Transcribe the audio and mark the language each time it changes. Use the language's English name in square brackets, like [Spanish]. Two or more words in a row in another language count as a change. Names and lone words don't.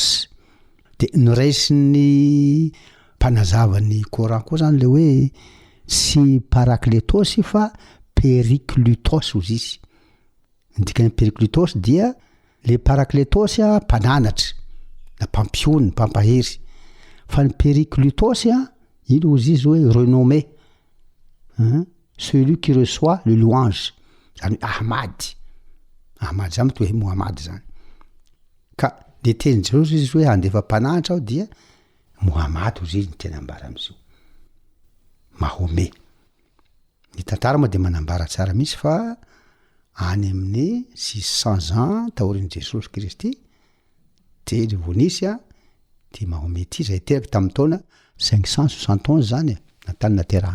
[Malagasy] De noraisiny mpanazavany Coran koa zany le hoe sy parakletos fa periklutos ozy izy. Indikany periklutos dia le parakletos mpananatra na mpampiony, mpampahery. Fa ny periklutos ino ozy izy hoe renommé. [French] Celui qui reçoit le louange. [Malagasy] Zany Ahmad. Ahmad zany toa Muhammad zany. Ka de teny Jesosy izy hoe handefa mpananatra aho dia Muhammad ozy izy ny tena ambara am'zio. Mahomé. Ny tantara moa de manambara tsara misy fa any amin'ny 600 ans taorin'i Jesosy Kristy de le vonisy ty Mahomé ty zay teraka tamin'ny taona 571 zany natany naterahany.